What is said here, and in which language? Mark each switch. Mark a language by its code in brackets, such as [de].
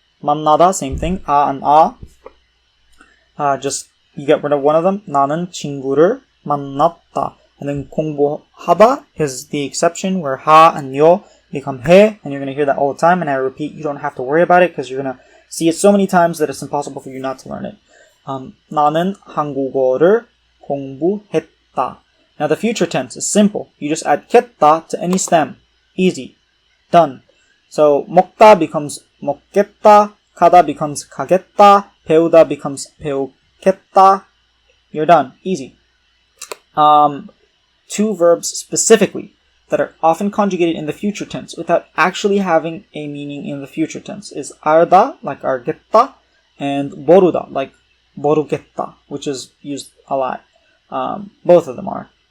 [en] 만나다, same thing. a and a. Just you get rid of one of them. [ko] 나는 친구를 만났다. [en] And then 공부하다 is the exception where ha and yo become he, and you're going to hear that all the time. And I repeat, you don't have to worry about it because you're going to see it so many times that it's impossible for you not to learn it. [ko] 나는 한국어를 공부했다. [en] Now the future tense is simple. You just add 겠다 to any stem. Easy. Done. So 먹다 becomes 먹겠다. [ko] 가다 becomes 가겠다. 배우다 becomes 배우겠다. [en] You're done. Easy. Two verbs specifically that are often conjugated in the future tense without actually having a meaning in the future tense is 알다, like 알겠다, and 모르다, like 모르겠다, which is used a lot. Both of them are.